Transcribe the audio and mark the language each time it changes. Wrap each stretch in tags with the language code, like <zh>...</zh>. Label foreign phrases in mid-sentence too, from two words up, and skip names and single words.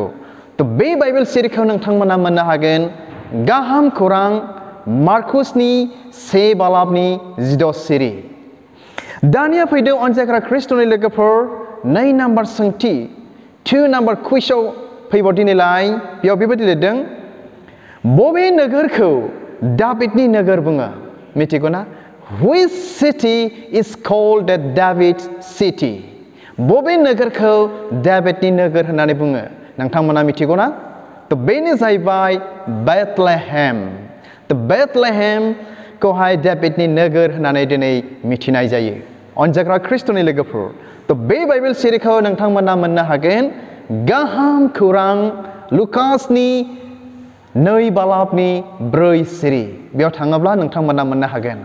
<brx>बे बाइबेल सिरिखौ नोंथांमोना मोननो हागोन गाहाम खौरां मार्कुसनि 1 बालाबनि 16 सिरि। दानिया फैदो अनजाग्रा ख्रिस्ट'नि लोगोफोर 2 नाम्बार सोंथि 2 नाम्बार कुइसआव फैबाव दिनैलाय बेयाव बेबायदि लिरदों बबे नोगोरखौ दाबिदनि नोगोर बुङो मिथिगौ ना?</brx> <en>Which city is called the David city?</en> <brx>बबे नोगोरखौ दाबिदनि नोगोर होननानै बुङो नोंथांमोना मिथिगौ ना? बेनो जाहैबाय बेथलेहेम। बेथलेहेमखौहाय दाबिदनि नोगोर होननानै दिनै मिथिनाय जायो। अनजाग्रा ख्रिस्ट'नि लोगोफोर बे बाइबेल सिरिखौ नोंथांमोना मोननो हागोन गाहाम खौरां लुकासनि 2 बालाबनि 4 सिरि बेयाव थाङोब्ला नोंथांमोना मोननो हागोन।</brx>